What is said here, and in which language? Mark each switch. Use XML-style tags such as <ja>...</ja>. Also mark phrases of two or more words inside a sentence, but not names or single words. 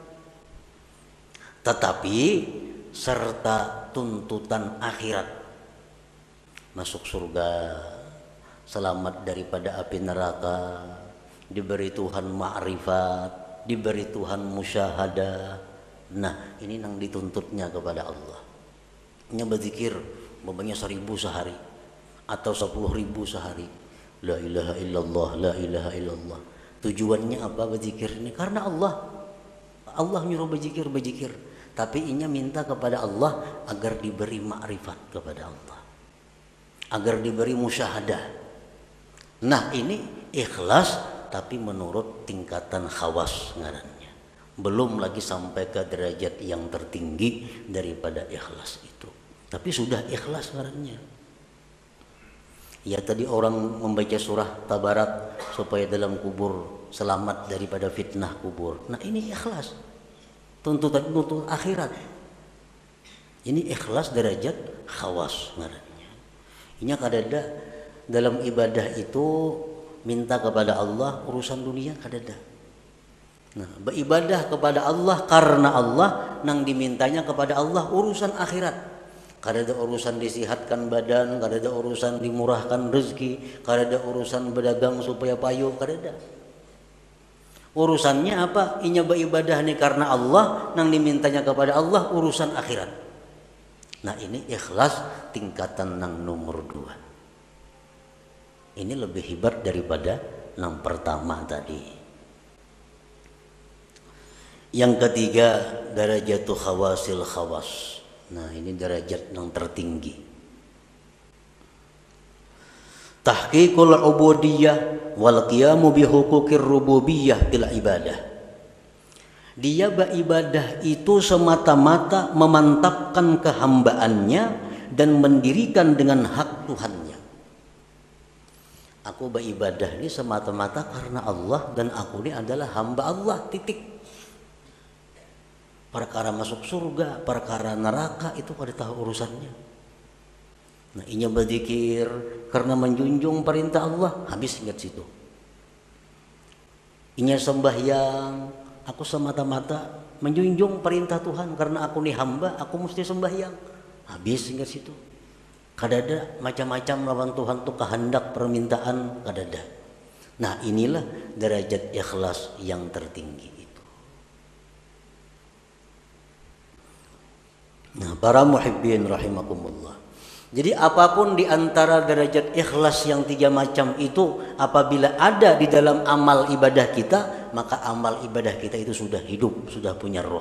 <id>Tetapi serta tuntutan akhirat, masuk surga, selamat daripada api neraka, diberi Tuhan ma'rifat, diberi Tuhan musyahadah. Nah, ini yang dituntutnya kepada Allah. Ini berzikir umpamanya 1000 sehari atau 10.000 sehari,</id> <ar>لا إله إلا الله، لا إله إلا الله.</ar> <id>Tujuannya apa berzikir ini? Karena Allah nyuruh berzikir. Tapi inya minta kepada Allah agar diberi makrifat kepada Allah, agar diberi musyahadah. Nah ini ikhlas tapi menurut tingkatan khawas ngarannya, belum lagi sampai ke derajat yang tertinggi daripada ikhlas itu, tapi sudah ikhlas ngarannya. Ya tadi orang membaca surah Tabarak supaya dalam kubur selamat daripada fitnah kubur. Nah ini ikhlas, tuntutan akhirat. Ini ikhlas derajat khawas ngarannya.</id> <bjn>Ini kadada dalam ibadah itu minta kepada Allah, urusan dunia kadada. Nah, beribadah kepada Allah karena Allah, nang dimintanya kepada Allah urusan akhirat. Kadada urusan disihatkan badan, kadada urusan dimurahkan rezeki, kadada urusan berdagang supaya payu, kadada. Urusannya apa? Inya beribadah nih karena Allah, nang dimintanya kepada Allah urusan akhirat. Nah ini ikhlas tingkatan nang nomor 2.</bjn> <id>Ini lebih hebat daripada yang pertama tadi. Yang ketiga,</id> <ar>darajatul khawasil khawas.</ar> <id>Nah ini derajat yang tertinggi.</id> <ar>تحقيق العبودية والقيام بحقوق الربوبية في العبادة.</ar> <id>Dia beribadah itu semata-mata memantapkan kehambaannya dan mendirikan dengan hak Tuhannya. Aku beribadah ini semata-mata karena Allah dan aku ini adalah hamba Allah, titik. Perkara masuk surga, perkara neraka itu pada tahu urusannya. Nah, inya berzikir karena menjunjung perintah Allah, habis ingat situ. Inya sembahyang, aku semata-mata menjunjung perintah Tuhan karena aku nih hamba, aku mesti sembahyang. Habis ingat situ.</id> <bjn>Kadada macam-macam lawan Tuhan tuh kehendak permintaan kadada.</bjn> <id>Nah, inilah derajat ikhlas yang tertinggi. Nah, para</id> <ar>muhibbin rahimakumullah.</ar> <id>Jadi apapun di antara derajat ikhlas yang 3 macam itu, apabila ada di dalam amal ibadah kita, maka amal ibadah kita itu sudah hidup, sudah punya roh.</id>